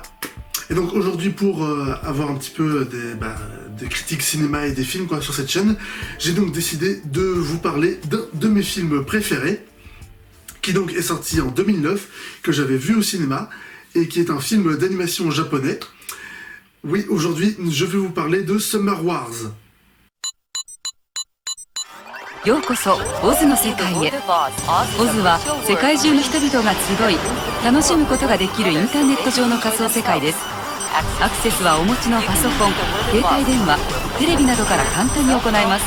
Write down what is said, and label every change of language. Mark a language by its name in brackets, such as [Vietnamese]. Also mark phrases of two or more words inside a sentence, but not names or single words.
[French] Et donc aujourd'hui, pour avoir un petit peu des critiques cinéma et des films sur cette chaîne, j'ai donc décidé de vous parler d'un de mes films préférés, qui donc est sorti en 2009, que j'avais vu au cinéma, et qui est un film d'animation japonais. Oui, aujourd'hui, je vais vous parler de Summer Wars. [Japanese] ようこそオズの世界へ。オズは世界中の人々が集い楽しむことができるインターネット上の仮想世界です。アクセスはお持ちのパソコン、携帯電話、テレビなどから簡単に行えます。